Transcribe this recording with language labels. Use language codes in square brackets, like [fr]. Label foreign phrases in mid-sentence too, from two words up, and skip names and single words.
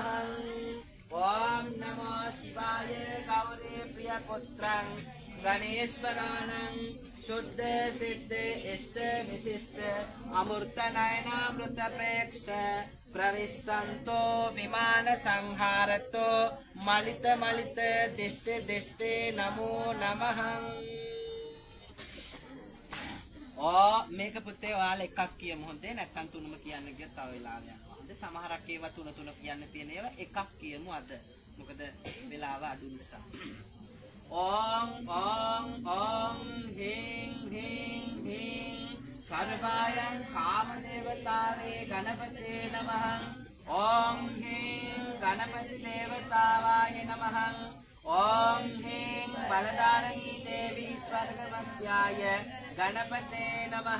[sa] ओम नमो शिवाय गौरी प्रियपुत्रं गणेश्वरानं शुद्ध सिद्ध इष्ट विशिष्ट अमूर्त नयनामृत प्रेक्ष प्रविष्टन्तो विमान संहारतो मलित मलित दिष्टि दिष्टि नमो नमः। [si] මේක පුතේ ඔයාලා එකක් කියමු හොඳේ නැත්නම් තුනම කියන්න ගියත් තව වෙලාවක් යනවා. හොඳේ සමහරක් ඒවා තුන තුන කියන්න තියෙන ඒවා එකක් කියමු අද. මොකද වෙලාව අඩු නිසා. [sa] ओम ओम ओम ह्रीं ह्रीं ह्रीं सर्वायं कामदेवतावे गणपते नमः। ओम ह्रीं गणपति देवतावाय नमः। ओम ह्रीं बलधारिणी देवी स्वर्गवत्याय गणपते नमः।